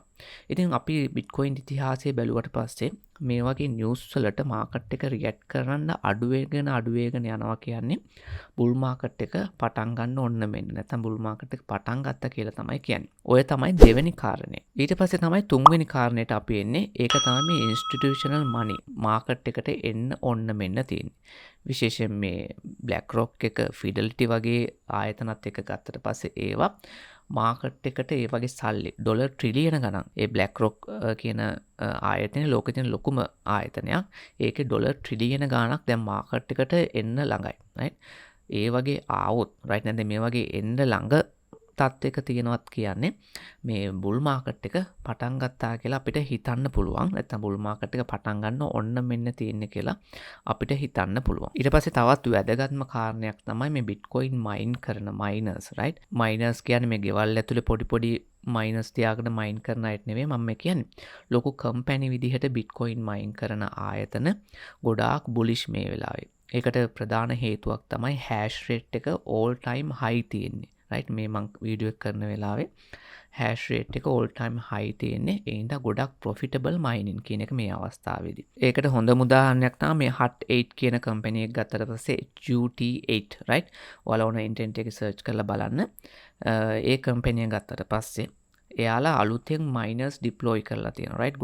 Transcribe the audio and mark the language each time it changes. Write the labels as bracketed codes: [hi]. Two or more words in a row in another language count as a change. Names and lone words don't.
[si] ඉතින් අපි Bitcoin ඉතිහාසය බැලුවට පස්සේ මේ වගේ නිවුස් වලට මාකට් එක රියැක්ට් කරන්න අඩු වෙගෙන යනවා කියන්නේ [en] bull market [si] එක පටන් ගන්න ඕන මෙන්න. නැත්නම් [en] bull market [si] එක පටන් ගත්තා කියලා තමයි කියන්නේ. ඔය තමයි දෙවෙනි කාරණේ. ඊට පස්සේ තමයි තුන්වෙනි කාරණේට අපි එන්නේ. ඒක තමයි මේ [en] institutional money [si] මාකට් එකට එන්න ඕන මෙන්න තියෙන්නේ. විශේෂයෙන් මේ BlackRock එක Fidelity වගේ ආයතනත් එක්ක ගත්තට පස්සේ ඒවා මාකට් එකට ඒ වගේ සල්ලි [en] dollar trillion [si] ගණන් ඒ BlackRock කියන ආයතනයේ ලෝකෙ තියෙන ලොකුම ආයතනයක්. ඒකේ [en] dollar trillion [si] ගණනක් දැන් මාකට් එකට එන්න ළඟයි. right ඒ වගේ ආවොත් right නැත්නම් මේ වගේ එන්න ළඟ තත්ත්වයක තියෙනවත් කියන්නේ මේ [en] bull market [si] එක පටන් ගත්තා කියලා අපිට හිතන්න පුළුවන්. නැත්නම් [en] bull market [si] එක පටන් ගන්න ඕන්න මෙන්න තියෙන්නේ කියලා අපිට හිතන්න පුළුවන්. ඊට පස්සේ තවත් වැදගත්ම කාරණයක් තමයි මේ Bitcoin mine කරන miners. [en] right miners [si] කියන්නේ මේ ගෙවල් ඇතුලේ පොඩි miners තියාගෙන mine කරන අයට නෙවෙයි මම කියන්නේ. ලොකු කම්පැනි විදිහට Bitcoin mine කරන ආයතන ගොඩාක් bullish මේ වෙලාවේ. ඒකට ප්‍රධාන හේතුවක් තමයි [en] hash rate [si] එක [en] all time high [si] තියෙන්නේ. right මේ මං වීඩියෝ එක කරන වෙලාවේ [en] hash rate [si] එක [en] all time high [si] තියෙන්නේ. ඒ හින්දා ගොඩක් [en] profitable mining [si] කියන එක මේ අවස්ථාවේදී. ඒකට හොඳම උදාහරණයක් තමයි මේ hut8 කියන කම්පැනි එක ගත්තට පස්සේ HUT8 right ඔයාලා ඕන ඉන්ටර්නෙට් එකේ search කරලා බලන්න. ඒ කම්පැනි එක ගත්තට පස්සේ එයාලා අලුතෙන් [en] miners deploy [si] කරලා තියෙනවා රයිට්.